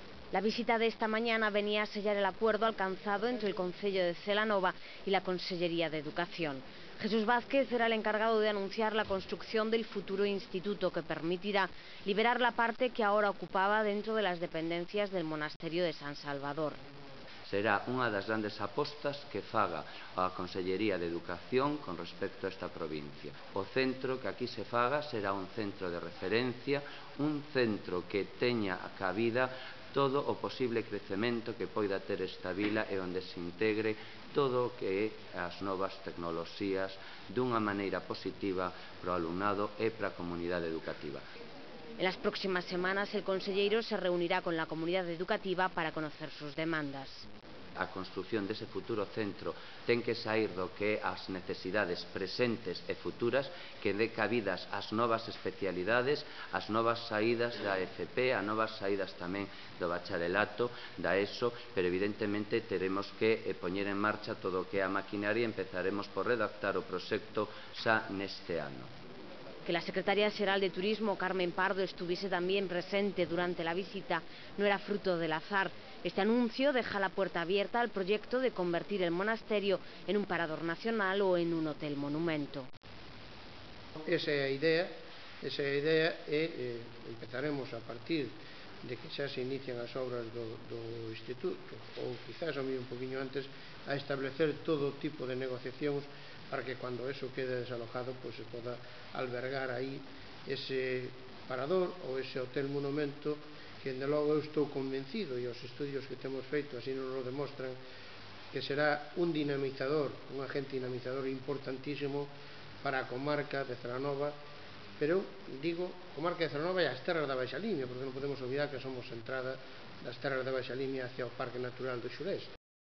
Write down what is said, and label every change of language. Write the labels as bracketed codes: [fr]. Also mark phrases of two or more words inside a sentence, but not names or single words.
[es] La visita de esta mañana venía a sellar el acuerdo alcanzado entre el Concello de Celanova y la Consellería de Educación. Jesús Vázquez era el encargado de anunciar la construcción del futuro instituto, que permitirá liberar la parte que ahora ocupaba dentro de las dependencias del monasterio de San Salvador. [gl] Será unha das grandes apostas que faga a Consellería de Educación con respecto a esta provincia. O centro que aquí se faga será un centro de referencia, un centro que teña a cabida todo o posible crecemento que poida ter esta vila e onde se integre todo o que é as novas tecnoloxías dunha maneira positiva para o alumnado e para a comunidade educativa. [es] En las próximas semanas el conselleiro se reunirá con la comunidad educativa para conocer sus demandas. [gl] A construción dese futuro centro ten que saír do que é as necesidades presentes e futuras, que dé cabidas ás novas especialidades, ás novas saídas da FP, a novas saídas tamén do bacharelato, da ESO, pero evidentemente teremos que poñer en marcha todo o que é a maquinaria e empezaremos por redactar o proxecto xa neste ano. [es] Que la secretaria xeral de Turismo, Carmen Pardo, estuviese también presente durante la visita no era fruto del azar. Este anuncio deja la puerta abierta al proyecto de convertir el monasterio en un parador nacional o en un hotel monumento. [gl] Esa é a idea e empezaremos a partir de que xa se inician as obras do Instituto, ou quizás a mí un poquinho antes, a establecer todo tipo de negociacións para que cando eso quede desalojado se poda albergar aí ese parador ou ese hotel monumento que, de logo, eu estou convencido, e os estudios que temos feito así [es] nos lo [gl] demostran, que será un dinamizador, un agente dinamizador importantísimo para a comarca de Celanova, pero digo comarca de Celanova e as terras da Baixa Limia, porque non podemos olvidar que somos a entrada das terras da Baixa Limia hacia o Parque Natural do Xurés.